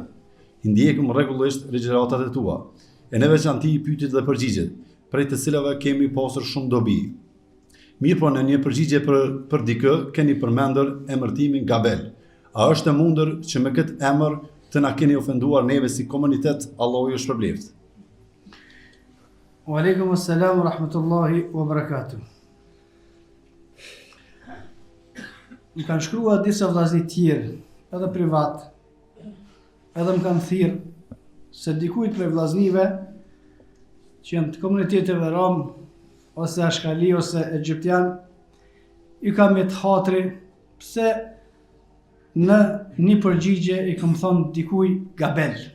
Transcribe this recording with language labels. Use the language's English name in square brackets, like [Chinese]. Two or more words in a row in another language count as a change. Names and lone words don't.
[Albanian] I ndjekim rregullisht ligjëratat e tua. E në veçanti pyetjet dhe përgjigjet, prej të cilave kemi pasur shumë dobi. Mirë po në një përgjigje për dikë keni përmendur emërtimin Gabel. A është e mundur që me këtë emër të na keni ofenduar neve si komunitet? Allahu ju shpërbleft. [Arabic] وعليكم السلام ورحمة الله وبركاته. [Albanian] Më kanë shkruar disa vllazë tjerë, edhe privat, edhe më kanë thirrë se dikujt prej vllaznive që janë të komuniteteve rom, ose ashkali, ose egjiptian, i kam me të hatri, pse në një përgjigje i kam thonë dikuj Gabel.